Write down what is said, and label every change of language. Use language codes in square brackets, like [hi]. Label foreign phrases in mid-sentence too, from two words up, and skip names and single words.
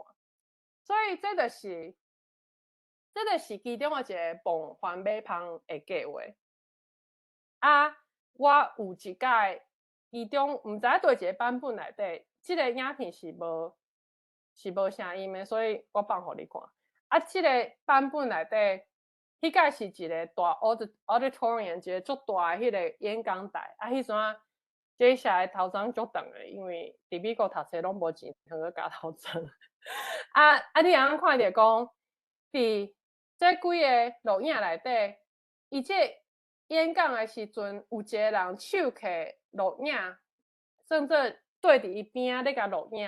[nan] 所以这就是其中的一个帮环保芳的计划。啊，我有一届其中毋知对一个版本内底，即个影片是无声音的，所以我放互你看。啊，即个版本内底，迄届是一个大 auditorium，一个足大的迄个演讲台。啊，迄阵啊，这下头鬃足长的，因为伫美国读册拢无钱，通去加头鬃。你通看着讲，伫这几个录影内底，伊这演讲的时阵，有一个人手摕录影，甚至对伫伊边仔咧甲录影。